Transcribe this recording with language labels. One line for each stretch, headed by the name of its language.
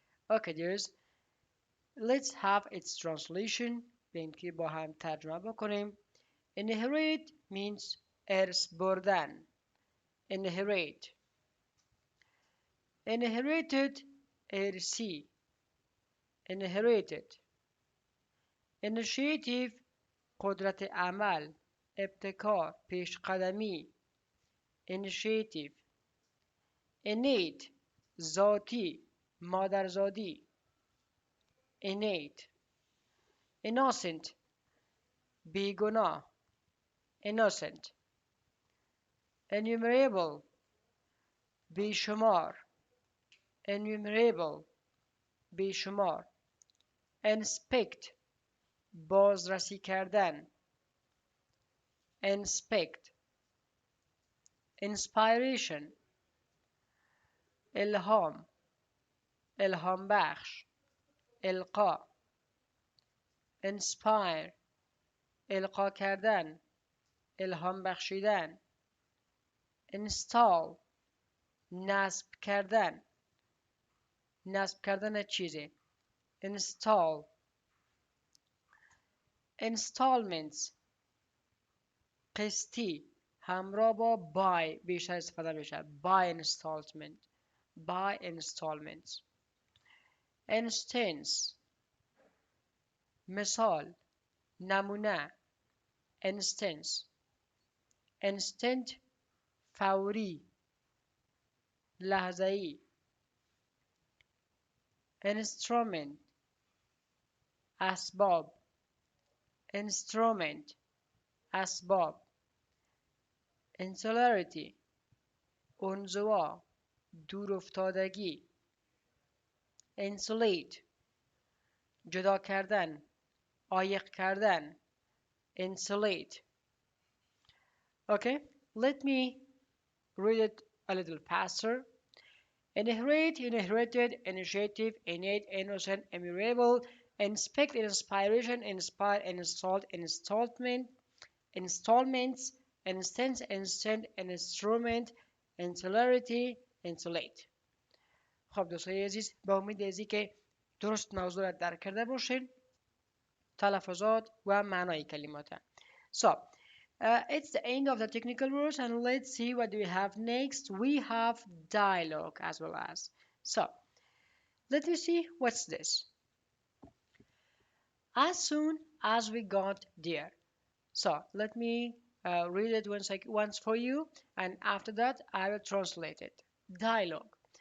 English: Okay, dears, let's have its translation.
Persian: بین که با هم ترجمه بکنیم.
English: Inherit means
Persian: ارث بردن.
English: Inherit. Inherited ارثی. Inherited.
Persian: Initiative قدرت عمل، ابتکار، پیشقدمی.
English: Initiative.
Persian: Innate ذاتی، مادرزادی.
English: Innate. Innocent بیگناه. Innocent. Enumerable بیشمار. Enumerable بیشمار.
Persian: Inspect بازرسی کردن.
English: Inspect.
Persian: Inspiration الهام، الهام بخش، القا. Inspire القا کردن، الهام بخشیدن. Install نصب کردن، نصب کردن چیزی.
English: Install.
Persian: Installments قسطی همراه با buy بیشتر استفاده میشه.
English: Buy installment. Buy installments.
Persian: Instance مثال، نمونه.
English: Instance.
Persian: Instant فوری، لحظه‌ای.
English: Instrument اسباب. Instrument اسباب.
Persian: Insularity انزوا، دور افتادگی. Insulate جدا کردن، عایق کردن.
English: Insulate. Okay, let me read it a little faster. Inherit, inherited, initiative, innate, innocent, immutable, inspect, inspiration, inspire, installed, installment, installments, instance, instant, instrument, insularity, insulate.
Persian: خب دوستای عزیز، با امید از که درست موضوع را درک کرده باشین، تلفظات و معنای کلمات.
English: So, it's the end of the technical words and let's see what we have next. We have dialogue as well as. So, let me see what's this. As soon as we got there. So, let me read it once for you and after that I will translate it. Dialogue.